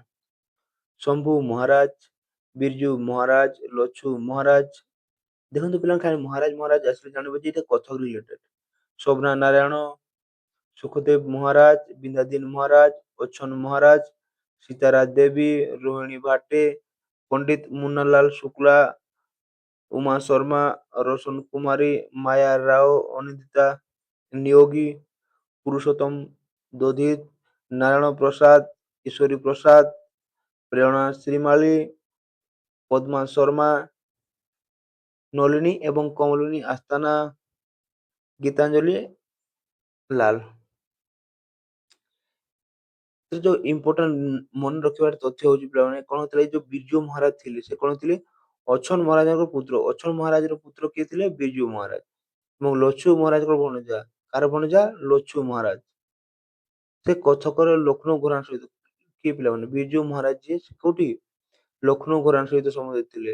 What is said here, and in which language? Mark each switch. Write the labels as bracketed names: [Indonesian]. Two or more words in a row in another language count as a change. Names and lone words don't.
[Odia] ଶମ୍ଭୁ ମହାରାଜ, ବିରଜୁ ମହାରାଜ, ଲଛୁ ମହାରାଜ। ଦେଖନ୍ତୁ ପିଲାମାନେ ଖାଲି ମହାରାଜ ମହାରାଜ ଆସିଲେ ଜାଣିବ ଯେ ଏଇଟା କଥକ ରିଲେଟେଡ। ଶୋଭନା ନାରାୟଣ, ସୁଖଦେବ ମହାରାଜ, ବିନ୍ଦାଦିନ ମହାରାଜ, ଅଚ୍ଛନ ମହାରାଜ, ସୀତାରାଜ ଦେବୀ, ରୋହିଣୀ ଭାଟେ, ପଣ୍ଡିତ ମୁନ୍ନାଲାଲ ଶୁକ୍ଲା, उमा शर्मा, रोशन कुमारी, माया राव, अनिंदिता नियोगी, पुरुषोत्तम दोधित, नारायण प्रसाद, ईश्वरी प्रसाद, प्रेरणा श्रीमाली, पद्मा शर्मा, नलिनी एवं कमलिनी आस्थाना, गीतांजलि लाल। ତୋ ଯୋ ଇମ୍ପୋର୍ଟାଣ୍ଟ ମନ ରଖିବାର ତଥ୍ୟ ହୋଚି ପିଲାନେ କୋନ ହୋତଲେ ଯୋ ବିରଜୁ ମହାରାଜ ଥିଲେ ସେ କୋନ ଥିଲେ ଅଛନ ମହାରାଜଙ୍କ ପୁତ୍ର। ଅଛନ ମହାରାଜର ପୁତ୍ର କିଏ ଥିଲେ? ବିରଜୁ ମହାରାଜ। ଏବଂ ଲଛୁ ମହାରାଜଙ୍କ ଭଣଜା। କାର ଭଣଜା? ଲଛୁ ମହାରାଜ। ସେ କଥକର ଲକ୍ଷ୍ନୌ ଘରାଣା ସହିତ କିଏ ପିଲାମାନେ? ବିରଜୁ ମହାରାଜ ଯିଏ କୋଉଠି ଲକ୍ଷ୍ନୌ ଘରାଣା ସହିତ ସମ୍ବନ୍ଧିତ ଥିଲେ।